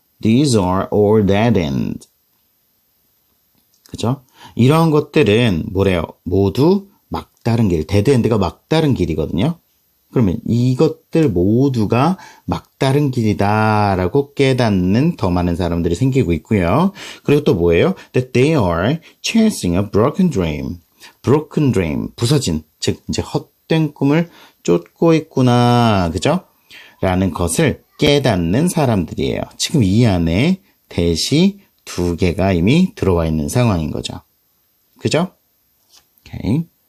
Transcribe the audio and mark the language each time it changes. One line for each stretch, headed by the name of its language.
English: These are all dead end.
Korean: 그죠? 이러한 것들은 뭐래요? 모두 막다른 길. dead end가 막다른 길이거든요. 그러면 이것들 모두가 막다른 길이다라고 깨닫는 더 많은 사람들이 생기고 있고요. 그리고 또 뭐예요?
English: That they are chasing a broken dream.
Korean: broken dream, 부서진, 즉 이제 헛된 꿈을 쫓고 있구나, 그죠? 라는 것을 깨닫는 사람들이에요. 지금 이 안에 that이 두 개가 이미 들어와 있는 상황인 거죠. 그죠? 오케이.